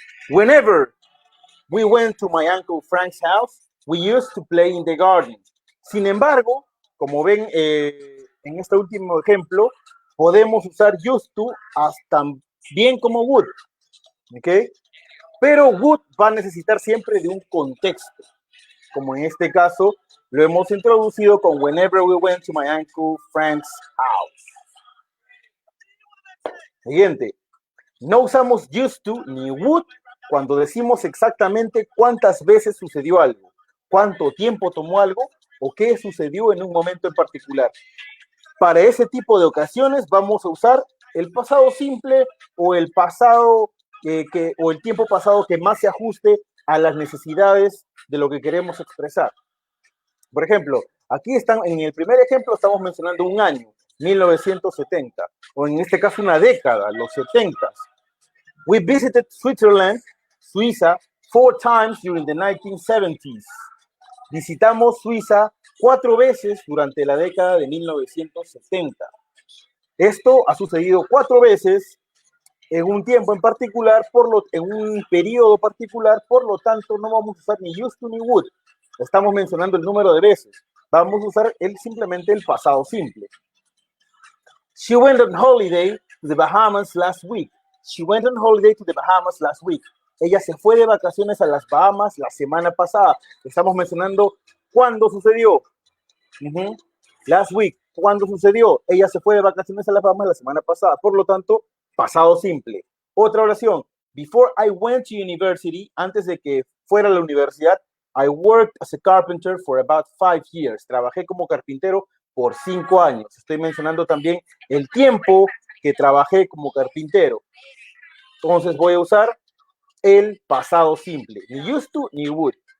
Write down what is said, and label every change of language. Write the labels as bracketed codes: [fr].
[en] Whenever we went to my Uncle Frank's house, we used to play in the garden. [es] Sin embargo, como ven en este último ejemplo, podemos usar used to hasta bien como would. ¿Ok? Pero would va a necesitar siempre de un contexto. Como en este caso, lo hemos introducido con [en] whenever we went to my Uncle Frank's house. [es] Siguiente. No usamos used to ni would cuando decimos exactamente cuántas veces sucedió algo, cuánto tiempo tomó algo o qué sucedió en un momento en particular. Para ese tipo de ocasiones vamos a usar el pasado simple o el pasado o el tiempo pasado que más se ajuste a las necesidades de lo que queremos expresar. Por ejemplo, aquí están, en el primer ejemplo estamos mencionando un año, 1970, o en este caso una década, los 70. [en] We visited Switzerland, [es] Suiza, [en] 4 times during the 1970s. [es] Visitamos Suiza 4 veces durante la década de 1970. Esto ha sucedido 4 veces en un tiempo en particular, en un periodo particular, por lo tanto no vamos a usar ni used to ni would. Estamos mencionando el número de veces. Vamos a usar simplemente el pasado simple. [en] She went on holiday to the Bahamas last week. She went on holiday to the Bahamas last week. [es] Ella se fue de vacaciones a las Bahamas la semana pasada. Estamos mencionando cuándo sucedió. [en] Last week. [es] ¿Cuándo sucedió? Ella se fue de vacaciones a las Bahamas la semana pasada. Por lo tanto, pasado simple. Otra oración. [en] Before I went to university, [es] antes de que fuera a la universidad, [en] I worked as a carpenter for about 5 years. [es] Trabajé como carpintero por 5 años. Estoy mencionando también el tiempo que trabajé como carpintero. Entonces voy a usar el pasado simple. Ni used to ni would.